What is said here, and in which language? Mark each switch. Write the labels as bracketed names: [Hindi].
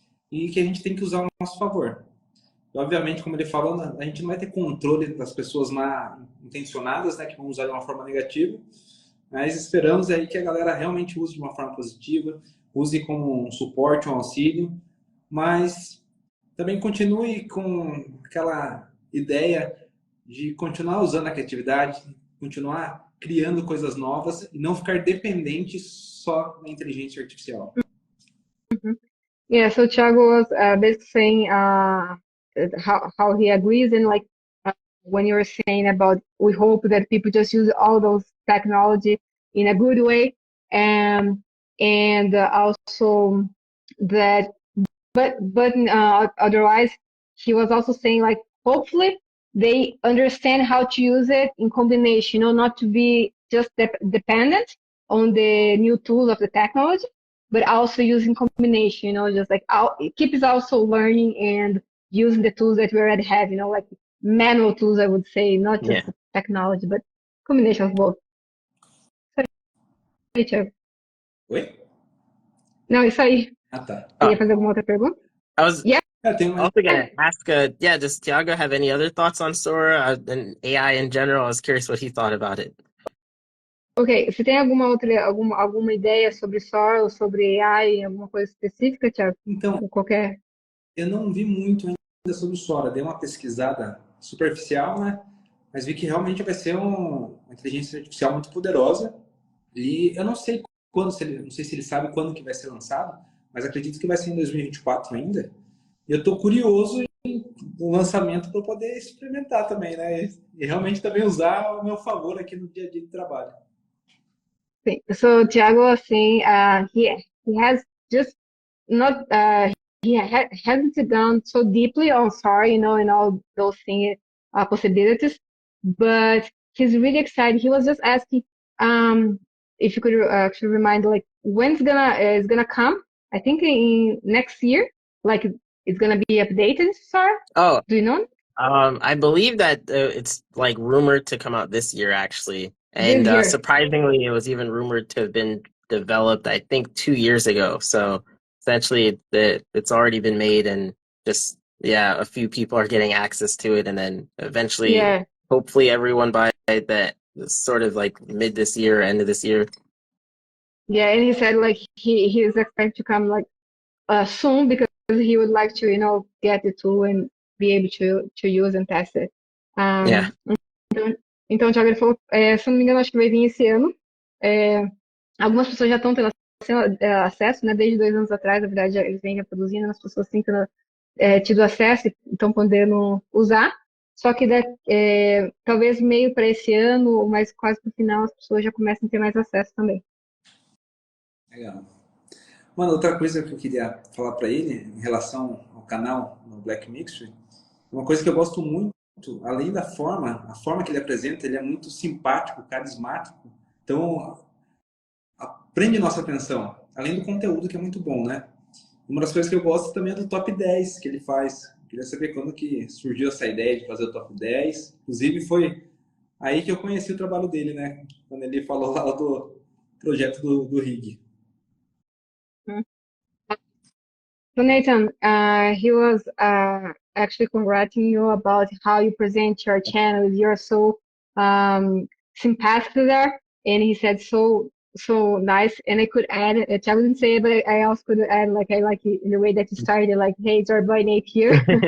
[Portuguese] E que a gente tem que usar ao nosso favor. E, obviamente, como ele falou, a gente não vai ter controle das pessoas mal intencionadas, né, que vão usar de uma forma negativa, mas esperamos aí que a galera realmente use de uma forma positiva, use como um suporte, um auxílio, mas também continue com aquela ideia de continuar usando a criatividade, continuar criando coisas novas e não ficar dependente só na inteligência artificial. uhum. [English] Yeah, so Tiago was basically saying how he agrees and like when you were saying about we hope that people just use all those technology in a good way and also that but otherwise he was also saying like hopefully they understand how to use it in combination, not to be just dependent on the new tools of the technology, but also using combination, just like keep is also learning and using the tools that we already have, like manual tools, I would say, not just Yeah. the technology, but combination of both. [Portuguese] Aí, Thiago. Oi? Não, isso aí. Ah, tá. Você ia fazer alguma outra pergunta? [English] I was Yeah. [Portuguese] Tem mais. [English] also going to ask, does Tiago have any other thoughts on Sora and AI in general? I was curious what he thought about it. [Portuguese] Ok, você tem alguma ideia sobre SOR ou sobre AI, alguma coisa específica, Thiago? Então, Ou qualquer. eu não vi muito ainda sobre o Sora, dei uma pesquisada superficial, né? Mas vi que realmente vai ser uma inteligência artificial muito poderosa. E eu não sei quando, não sei se ele sabe quando que vai ser lançado, mas acredito que vai ser em 2024 ainda. E eu estou curioso no lançamento para poder experimentar também, né? E realmente também usar ao meu favor aqui no dia a dia de trabalho. Sim. [English] So, Tiago, assim, he has just not hasn't gone so deeply on SOR, and all those things, possibilities, but he's really excited. He was just asking, if you could actually remind, like, when it's gonna come. I think in next year, like it's gonna be updated. SOR, Oh, do you know? I believe that it's like rumored to come out this year, actually. This And year. surprisingly, it was even rumored to have been developed, I think, 2 years ago. So essentially, it's already been made, and just, yeah, a few people are getting access to it. And then eventually, Yeah, hopefully, everyone by that sort of like mid this year, end of this year. yeah, and he said like he is expected to come like soon because he would like to, get the tool and be able to use and test it. Yeah. [Portuguese] Então, o Thiago ele falou, se eu não me engano, acho que vai vir esse ano. É, algumas pessoas já estão tendo acesso, né? Desde 2 anos atrás, na verdade, eles vêm reproduzindo, as pessoas têm tendo tido acesso e estão podendo usar. Só que talvez meio para esse ano, mas quase para o final, as pessoas já começam a ter mais acesso também. Legal. Mano, outra coisa que eu queria falar para ele em relação ao canal no Black Mixture, uma coisa que eu gosto muito, além da forma, a forma que ele apresenta, ele é muito simpático, carismático. Então, prende nossa atenção, além do conteúdo que é muito bom, né? Uma das coisas que eu gosto também é do top 10 que ele faz. Queria saber quando que surgiu essa ideia de fazer o top 10. Inclusive foi aí que eu conheci o trabalho dele, né? Quando ele falou lá do projeto do Rig. [English] So Nathan, he was actually congratulating you about how you present your channel. You're so sympathetic there, and he said so nice. And I could add, Tiago didn't say it, but I also could add, like, I like it in the way that you started, like, hey, it's our boy Nate here.